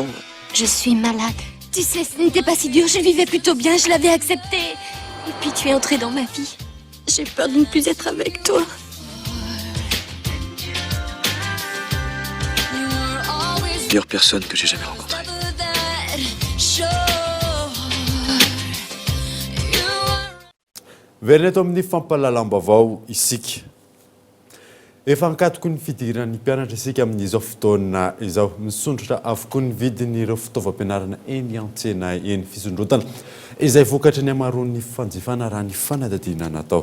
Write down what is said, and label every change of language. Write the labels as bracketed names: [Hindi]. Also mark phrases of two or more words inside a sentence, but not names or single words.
[French] Je suis malade. Tu sais, ce n'était pas si dur, je vivais plutôt bien, je l'avais accepté. Et puis tu es entré dans ma vie. J'ai peur de ne plus être avec toi. Pire personne que j'ai jamais rencontrée. [Malagasy] Verina eto amin'ny fampahalalam-baovao isika. Efa ankatoko ny fidiran'ny mpianatra isika amin'izao fotoana izao misondratra avokoa ny vidin'ireo fitaovam-pianarana eny an-tsena eny fisondrotana izay vokatra ny amaroan'ny fanjifana raha ny fanadadiana natao.